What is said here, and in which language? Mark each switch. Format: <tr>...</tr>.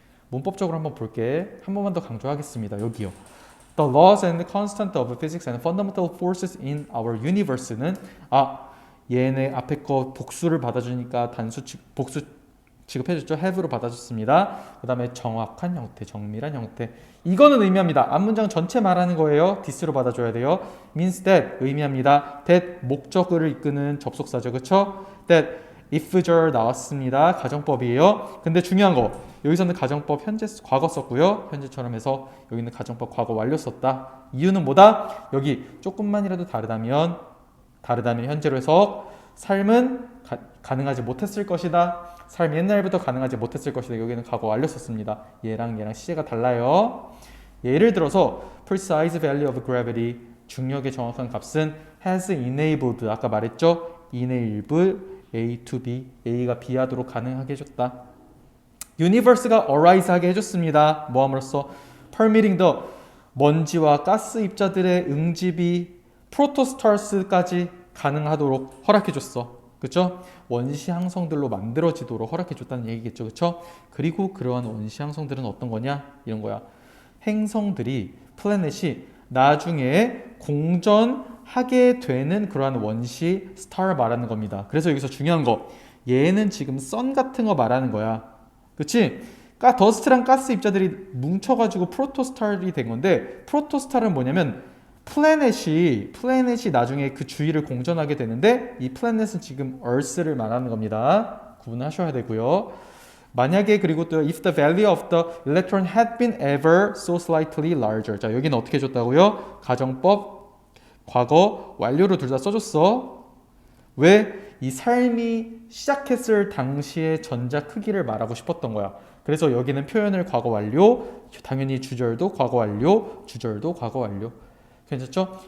<ko>문법적으로 한번 볼게. 한 번만 더 강조하겠습니다. 여기요.</ko> <en>The laws and constants of physics and fundamental forces in our universe는</en> <ko>얘네 앞에 거 복수를 받아주니까 복수 취급해줬죠. have로 받아줬습니다. 그 다음에 정확한 형태, 정밀한 형태. 이거는 의미합니다. 앞문장 전체 말하는 거예요. this로 받아줘야 돼요. means that 의미합니다. that 목적어를 이끄는 접속사죠. 그쵸? that if절 나왔습니다. 가정법이에요. 근데 중요한 거 여기서는 가정법 과거 썼고요. 현재처럼 해서 여기는 가정법 과거 완료 썼다. 이유는 뭐다? 여기 조금만이라도 다르다면 현재로 해석 삶은 가능하지 못했을 것이다. 삶 옛날부터 가능하지 못했을 것이다. 여기는 과거 완료 썼습니다. 얘랑 시제가 달라요. 예를 들어서</ko> <en>precise value of gravity</en> <ko>중력의 정확한 값은</ko> <en>has enabled</en> <ko>아까 말했죠.</ko> <en>enable A to B</en> <ko>A가 B 하도록 가능하게 해줬다. universe가 arise 하게 해줬습니다. 뭐함으로써</ko> <en>permitting the</en> <ko>먼지와 가스 입자들의 응집이 프로토스타스까지 가능하도록 허락해줬어. 그쵸? 원시 항성들로 만들어지도록 허락해줬다는 얘기겠죠. 그쵸? 그리고 그러한 원시 항성들은 어떤 거냐? 이런 거야. 행성들이, 플래닛이 나중에 공전하게 되는 그러한 원시 스타를 말하는 겁니다. 그래서 여기서 중요한 거, 얘는 지금 선 같은 거 말하는 거야. 그치? 더스트랑 가스 입자들이 뭉쳐가지고 프로토스타를 된 건데, 프로토스타는 뭐냐면 플래닛이 나중에 그 주위를 공전하게 되는데 이 플래닛은 지금 Earth를 말하는 겁니다. 구분하셔야 되고요. 만약에 그리고 또</ko> <en>if the value of the electron had been ever so slightly larger.</en> <ko>자, 여기는 어떻게 해줬다고요? 가정법 과거 완료로 둘 다 써줬어. 왜? 이 삶이 시작했을 당시의 전자 크기를 말하고 싶었던 거야. 그래서 여기는 표현을 과거 완료, 당연히 주절도 과거 완료, 주절도 과거 완료. 괜찮죠?</ko>